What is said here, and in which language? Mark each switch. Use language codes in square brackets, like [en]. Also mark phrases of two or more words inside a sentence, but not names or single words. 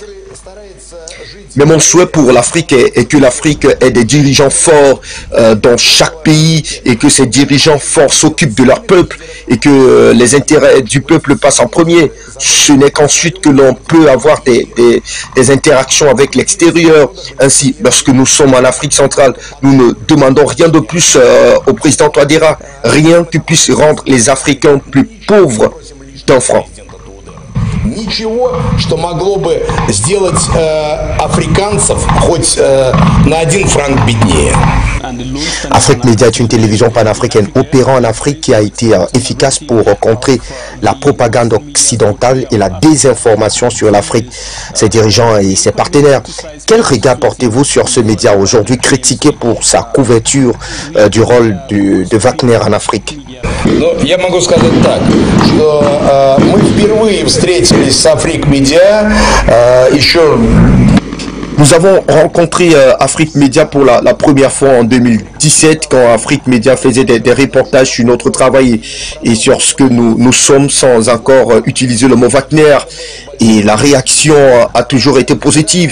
[fr] Mais mon souhait pour l'Afrique est que l'Afrique ait des dirigeants forts dans chaque pays et que ces dirigeants forts s'occupent de leur peuple et que les intérêts du peuple passent en premier. Ce n'est qu'ensuite que l'on peut avoir des interactions avec l'extérieur. Ainsi, lorsque nous sommes en Afrique centrale, nous ne demandons rien de plus au président Touadéra, rien qui puisse rendre les Africains plus pauvres d'un franc. [ru] Ничего, что могло бы сделать африканцев хоть на 1 franc беднее. [fr] Afrique Média est une télévision panafricaine opérant en Afrique qui a été efficace pour contrer la propagande occidentale et la désinformation sur l'Afrique, ses dirigeants et ses partenaires. Quel regard portez-vous sur ce média aujourd'hui critiqué pour sa couverture du rôle de Wagner en Afrique? [ru] Я могу сказать так, что мы впервые встретились с Afrique Média еще... [fr] Nous avons rencontré Afrique Média pour la première fois en 2017 quand Afrique Média faisait des reportages sur notre travail et sur ce que nous sommes sans encore utiliser le mot Wagner. Et la réaction a toujours été positive.